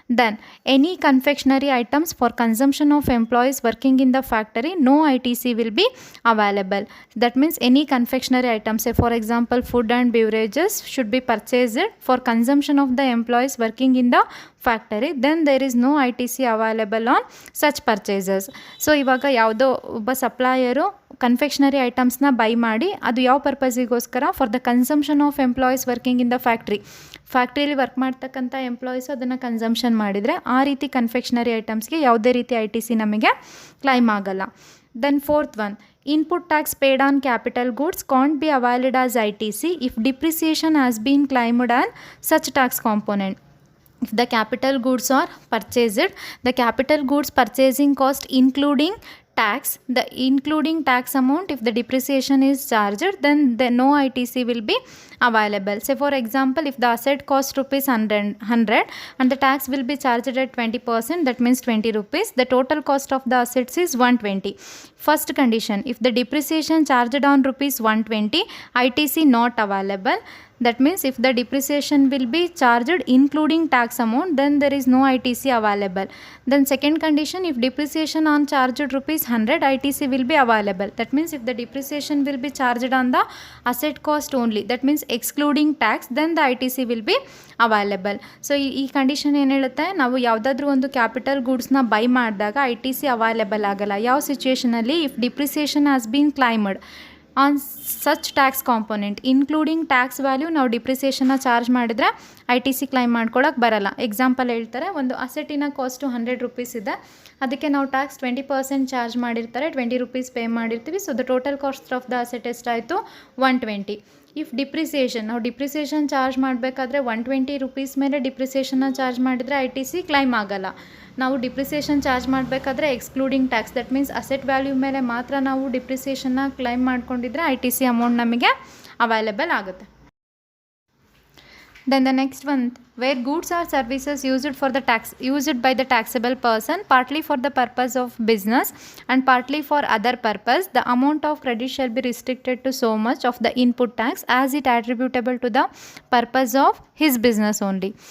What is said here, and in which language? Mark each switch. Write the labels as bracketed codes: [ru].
[en] Then any confectionery items for consumption of employees working in the factory, no ITC will be available. That means any confectionery items, say for example food and beverages, should be purchased for consumption of the employees working in the factory, then there is no ITC available on such purchases. [kn] So ಇವಾಗ ಯಾವುದೋ ಒಬ್ಬ supplier confectionery ಐಟಮ್ಸ್ನ by ಮಾಡಿ ಅದು ಯಾವ ಪರ್ಪಸಿಗೋಸ್ಕರ, [en] for the consumption of employees working in the [kn] ಫ್ಯಾಕ್ಟ್ರಿಯಲ್ಲಿ work ಮಾಡ್ತಕ್ಕಂಥ employees ಅದನ್ನು consumption ಮಾಡಿದರೆ ಆ ರೀತಿ ಕನ್ಫೆಕ್ಷನರಿ ಐಟಮ್ಸ್ಗೆ ಯಾವುದೇ ರೀತಿ ITC ನಮಗೆ ಕ್ಲೈಮ್ ಆಗಲ್ಲ. [en] Then fourth one, input tax paid on capital goods can't be availed as ITC if depreciation has been claimed on such tax component. If the capital goods are purchased, the capital goods purchasing cost including tax amount, if the depreciation is charged, then no ITC will be available. Say for example, if the asset costs ₹100 and the tax will be charged at 20%, that means ₹20, the total cost of the assets is 120. First condition, if the depreciation charged on ₹120, ITC not available. That means if the depreciation will be charged including tax amount, then there is no ITC available. Then second condition, if depreciation on charged ₹100, ITC will be available. That means if the depreciation will be charged on the asset cost only, that means excluding tax, then the ITC will be available. [kn] So ಈ condition ಏನು ಹೇಳುತ್ತೆ, ನಾವು ಯಾವುದಾದ್ರೂ ಒಂದು capital ಗೂಡ್ಸ್ನ by ಮಾಡಿದಾಗ ITC available ಆಗಲ್ಲ. ಯಾವ ಸಿಚುವೇಷನಲ್ಲಿ, [en] if depreciation has been claimed, on such tax component including tax value [kn] ನಾವು ಡಿಪ್ರಿಸಿಯೇಷನ್ನ ಚಾರ್ಜ್ ಮಾಡಿದರೆ ಐ ಟಿ ಸಿ ಕ್ಲೈಮ್ ಮಾಡ್ಕೊಳಕ್ಕೆ ಬರಲ್ಲ. ಎಕ್ಸಾಂಪಲ್ ಹೇಳ್ತಾರೆ, ಒಂದು ಅಸೆಟಿನ ಕಾಸ್ಟು 100 ರೂಪೀಸ್ ಇದೆ, ಅದಕ್ಕೆ ನಾವು ಟ್ಯಾಕ್ಸ್ 20% ಚಾರ್ಜ್ ಮಾಡಿರ್ತಾರೆ, 20 ರೂಪೀಸ್ ಪೇ ಮಾಡಿರ್ತೀವಿ. [en] so the total cost of the asset [kn] ಎಷ್ಟಾಯಿತು? 120. ಇಫ್ ಡಿಪ್ರಿಸಿಯೇಷನ್, ನಾವು ಡಿಪ್ರಿಸಿಯೇಷನ್ ಚಾರ್ಜ್ ಮಾಡಬೇಕಾದ್ರೆ 120 ರೂಪೀಸ್ ಮೇಲೆ ಡಿಪ್ರಿಸಿಯೇಷನ್ನ ಚಾರ್ಜ್ ಮಾಡಿದರೆ ಐ ಟಿ ಸಿ ಕ್ಲೈಮ್ ಆಗಲ್ಲ. ನಾವು ಡಿಪ್ರಿಸಿಯೇಷನ್ ಚಾರ್ಜ್ ಮಾಡಬೇಕಾದ್ರೆ [en] excluding tax, that means [kn] asset value ಮೇಲೆ ಮಾತ್ರ ನಾವು ಡಿಪ್ರಿಸಿಯೇಷನ್ನ ಕ್ಲೈಮ್ ಮಾಡ್ಕೊಂಡಿದ್ರೆ ಐ ಟಿ ಸಿ ಅಮೌಂಟ್ ನಮಗೆ ಅವೈಲೇಬಲ್ ಆಗುತ್ತೆ. [en] Then the next one, where goods or services used by the taxable person partly for the purpose of business and partly for other purpose, the amount of credit shall be restricted to so much of the input tax as it attributable to the purpose of his business only.